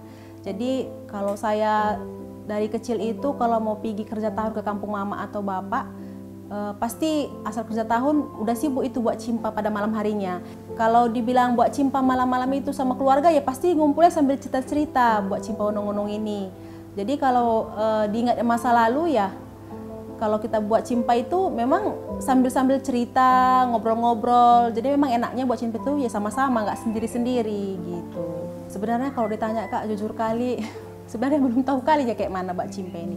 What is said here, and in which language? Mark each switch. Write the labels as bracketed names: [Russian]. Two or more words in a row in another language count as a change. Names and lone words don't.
[Indonesian] Jadi kalau saya dari kecil itu kalau mau pergi kerja tahun ke kampung mama atau bapak, pasti asal kerja tahun udah sibuk itu buat cimpa pada malam harinya. Kalau dibilang buat cimpa malam-malam itu sama keluarga ya pasti ngumpulnya sambil cerita-cerita buat cimpa unung-unung ini. Jadi kalau diingat masa lalu ya, kalau kita buat cimpa itu memang sambil-sambil cerita, ngobrol-ngobrol. Jadi memang enaknya buat cimpa itu ya sama-sama, nggak sendiri-sendiri gitu. Sebenarnya kalau ditanya Kak, jujur kali, sebenarnya belum tahu kali ya kayak mana buat cimpa ini.